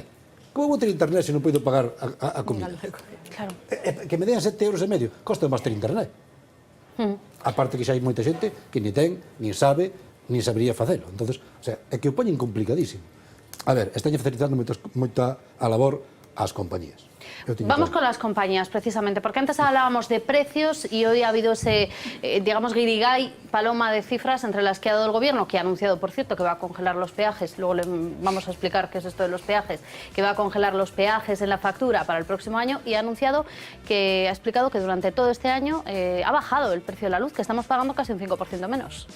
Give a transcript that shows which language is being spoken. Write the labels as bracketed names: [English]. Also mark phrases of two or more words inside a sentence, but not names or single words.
[Galician] Como vou ter internet se non podo pagar a comida? Claro. Que me den 7,5 euros, costa máis ter internet. A parte que xa hai moita xente que ni ten, ni sabe, ni sabería facelo. [Spanish] Entonces, o sea, [Galician] é que o poñen complicadísimo. A ver, están facilitando moita a labor ás compañías. [Spanish] Vamos con las compañías, precisamente, porque antes hablábamos de precios y hoy ha habido ese, digamos, guirigay, paloma de cifras entre las que ha dado el Gobierno, que ha anunciado, por cierto, que va a congelar los peajes, luego le vamos a explicar qué es esto de los peajes, que va a congelar los peajes en la factura para el próximo año, y ha explicado que durante todo este año ha bajado el precio de la luz, que estamos pagando casi un 5% menos.